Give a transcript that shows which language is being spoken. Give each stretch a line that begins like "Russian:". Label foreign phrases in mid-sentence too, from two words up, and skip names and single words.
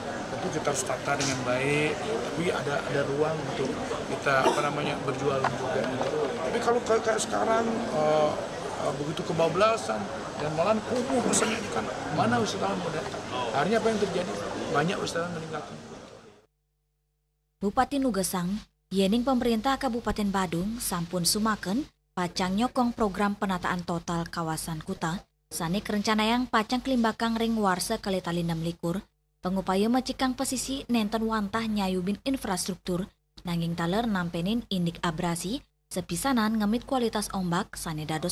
Indonesian: Tentu kita harus tata dengan baik, tapi ada ruang untuk kita berjualan juga. Tapi kalau kayak sekarang begitu kebablasan dan malah kumuh rasanya kan mana wisatawan mau datang. Akhirnya apa yang terjadi? Banyak wisatawan meninggalkan.
Balinese: Bupati Nugesang, yening pemerintah Kabupaten Badung sampun sumaken pacang nyokong program penataan total kawasan Kuta, sane kerencanayang pacang kelimbakang ring warsa kali tali 6 likur, pengupaya macikang pesisi nenten wantah nyayubin infrastruktur, nanging taler nampenin indik abrasi, sepisanan ngemit kualitas ombak sane dados